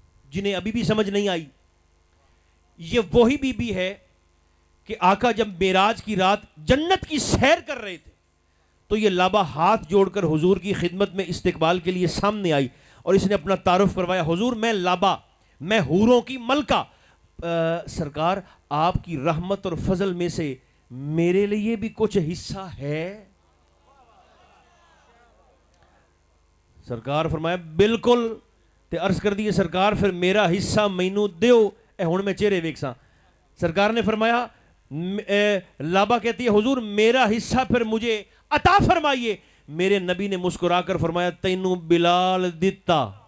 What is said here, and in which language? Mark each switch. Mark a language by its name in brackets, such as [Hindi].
[Urdu] جنہیں ابھی بھی سمجھ نہیں آئی, یہ وہی بی بی ہے کہ آقا جب معراج کی رات جنت کی سیر کر رہے تھے تو یہ لابا ہاتھ جوڑ کر حضور کی خدمت میں استقبال کے لیے سامنے آئی اور اس نے اپنا تعارف کروایا, حضور میں لابا, میں حوروں کی ملکہ. سرکار آپ کی رحمت اور فضل میں سے میرے لیے بھی کچھ حصہ ہے؟ سرکار فرمایا بالکل. [Punjabi] تے عرض کر دیے سرکار پھر میرا حصہ مینوں دیو. اے ہن میں چہرے ویکساں. [Urdu] سرکار نے فرمایا لابا کہتی ہے حضور میرا حصہ پھر مجھے عطا فرمائیے. [Punjabi] میرے نبی نے مسکرا کر فرمایا تینوں بلال دیتا.